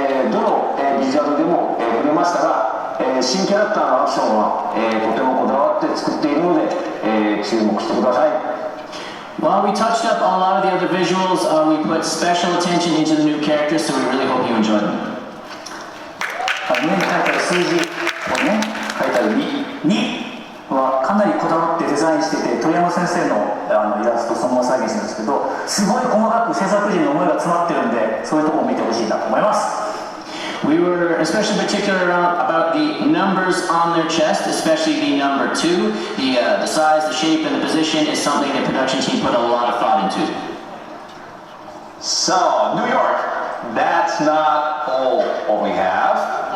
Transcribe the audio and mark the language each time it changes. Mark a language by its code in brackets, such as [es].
[ja] どのビジュアルでも触れましたが、新キャラクターのアクションはとてもこだわって作っているので、注目してください。 [en] While we touched up on a lot of the other visuals, we put special attention into the new characters, so we really hope you enjoyed them. [ja] 上に書いてある数字、これね、書いてある2はかなりこだわってデザインしてて、鳥山先生のイラストそのまま再現してるんですけど、すごい細かく制作時の思いが詰まってるんで、そういうところを見てほしいなと思います。 [en] We were especially particular about the numbers on their chest, especially the number 2. The size, the shape, and the position is something the production team put a lot of thought into. So, New York, that's not all what we have.